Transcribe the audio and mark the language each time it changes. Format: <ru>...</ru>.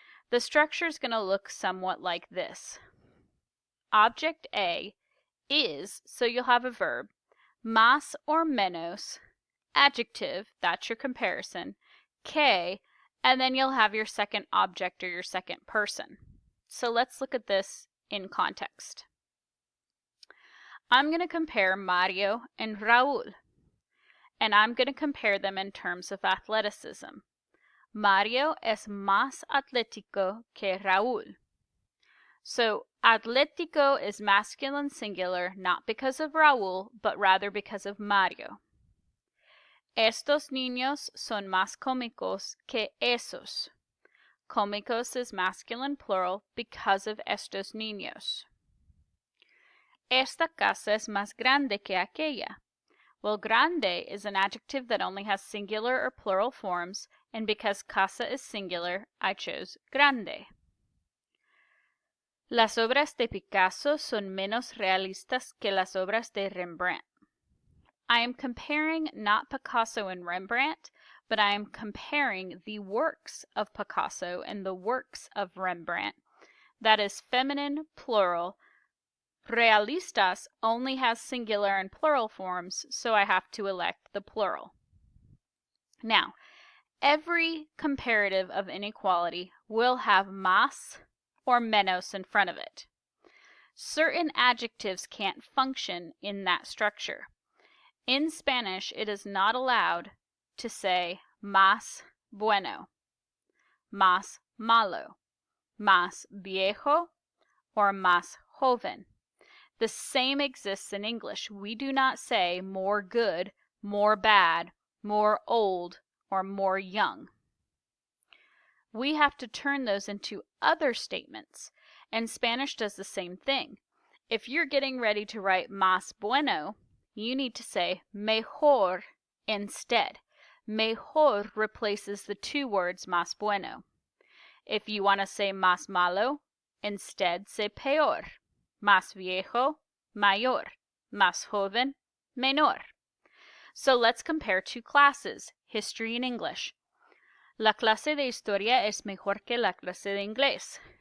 <en>The structure is going to look somewhat like this. Object A is, so you'll have a verb, más or menos, adjective, that's your comparison, que, and then you'll have your second object or your second person. So let's look at this in context. I'm going to compare Mario and Raúl, and I'm going to compare them in terms of athleticism.</en> <es>Mario es más atlético que Raúl.</es> <en>So atlético is masculine singular, not because of Raúl, but rather because of Mario.</en> <es>Estos niños son más cómicos que esos.</es> <en>Cómicos is masculine plural because of</en> <es>estos niños. Esta casa es más grande que aquella.</es> <en>Well, grande is an adjective that only has singular or plural forms, and because casa is singular, I chose grande.</en> <es>Las obras de Picasso son menos realistas que las obras de Rembrandt.</es> <en>I am comparing not Picasso and Rembrandt, but I am comparing the works of Picasso and the works of Rembrandt. That is feminine, plural. Realistas only has singular and plural forms, so I have to elect the plural. Now, every comparative of inequality will have más or menos in front of it. Certain adjectives can't function in that structure. In Spanish, it is not allowed to say</en> <es>más bueno, más malo, más viejo, or más joven.</es> <en>The same exists in English. We do not say more good, more bad, more old, or more young. We have to turn those into other statements, and Spanish does the same thing. If you're getting ready to write</en> <es>más bueno,</es> <en>you need to say mejor instead. Mejor replaces the two words</en> <es>más bueno.</es> <en>If you want to say</en> <es>más malo,</es> <en>instead say peor.</en> <es>Más viejo, mayor. Más joven, menor.</es> <en>So let's compare two classes, history and English.</en> <es>La clase de historia es mejor que la clase de inglés.</es>